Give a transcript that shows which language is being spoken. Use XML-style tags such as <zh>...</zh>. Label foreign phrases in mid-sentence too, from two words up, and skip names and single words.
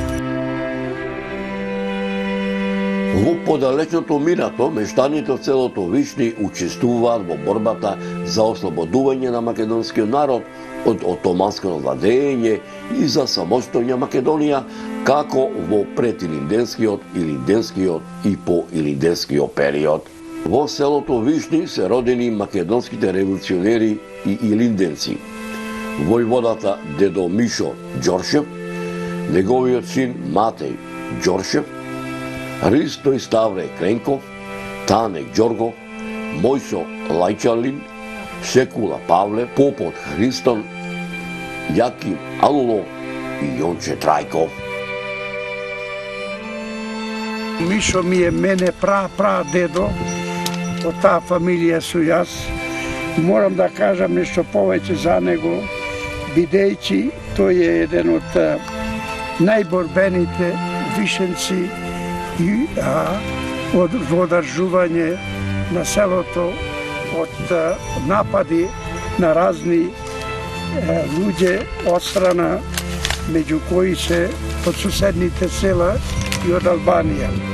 <mk>Во подалечното минато, мештаните од селото Вишни учествуваат во борбата за ослободување на македонскиот народ од отоманско владење и за самостојна Македонија, како во предилинденскиот, илинденскиот и поилинденскиот период. Во селото Вишни се родени македонските револуционери и илинденци. Војводата дедо Мишо Ѓоршев, неговиот син Матеј Ѓоршев, Христој Ставре Кренков, Тане Ѓоргов, Мојсо Лајчалин, Секула Павле, Попот Христон, Јаким Алулов и Јонче Трајков. Мишо ми е мене пра дедо, од таа фамилија су јас. Морам да кажам нешто повеќе за него, бидејќи тој е еден од најборбените вишенци и во одржување на селото од напади на разни луѓе од страна, меѓу кои се од суседните села и од Албанија.</mk>